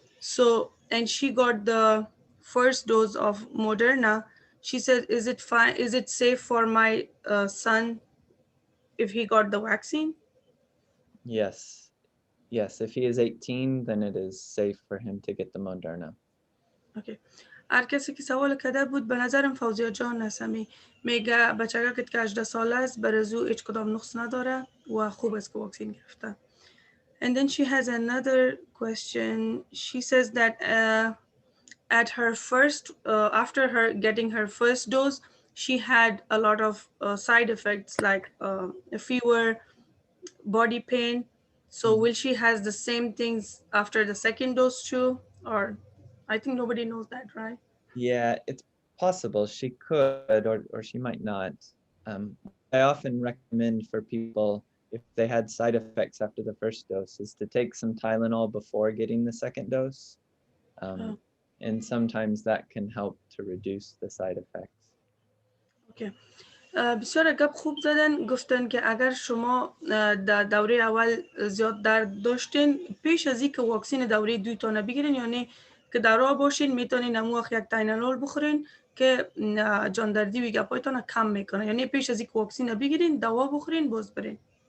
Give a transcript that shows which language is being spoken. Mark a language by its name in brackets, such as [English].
[English] So, and she got the first dose of Moderna. She said, is it fine? Is it safe for my son if he got the vaccine? Yes. Yes, if he is 18, then it is safe for him to get the Moderna. Okay. [Persian] هر کسی که سوال کرده بود به نظرم فوزیه جان هستمی میگه بچه که 18 ساله است برزو هیچ کدام نقص نداره و خوب است که واکسین گرفته. [English] And then she has another question. She says that at her first, after her getting her first dose, she had a lot of side effects like a fever, body pain. So will she has the same things after the second dose too? Or I think nobody knows that, right? Yeah, it's possible she could or she might not. I often recommend for people, if they had side effects after the first dose, is to take some Tylenol before getting the second dose. And sometimes that can help to reduce the side effects. Okay. [Persian] بسیار گپ خوب زدن، گفتن که اگر شما در دوره اول زیاد درد داشتین پیش از اینکه واکسین دوره 2 تا بگیرین، یعنی که در راه باشین میتونین امو یک تاینالول بخورین که جاندردی و گپایتون کم میکنه، یعنی پیش از اینکه واکسین بگیرین دوا بخورین باز برین.